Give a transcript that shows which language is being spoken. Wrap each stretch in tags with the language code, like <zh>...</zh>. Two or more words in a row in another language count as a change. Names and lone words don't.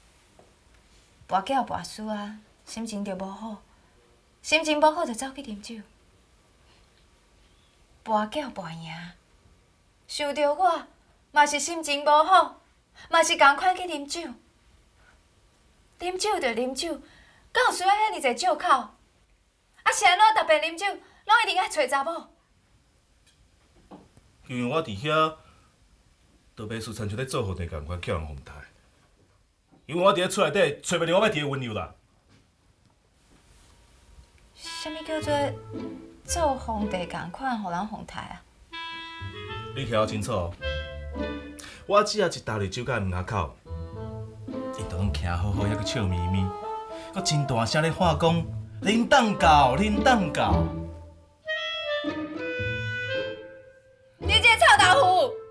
<nan>跋筊跋输啊，心情就无好，心情无好就走去啉酒。跋筊跋赢，想着我嘛是心情无好，嘛是共款去啉酒。啉酒就啉酒，敢有需要遐尔济借口？啊是安怎逐遍啉酒，拢一定爱找查某？因为我伫遐，都袂输亲像咧做皇帝共款叫人哄抬。因为我伫咧厝内底找袂着我要伫的温柔啦。啥物叫做做皇帝共款，互人哄抬啊？你听我清楚哦，我只要一踏入酒家门口，因就拢徛好好，还佫笑眯眯，佫真大声咧喊讲：恁当到，恁当到。你这个臭豆腐！</nan>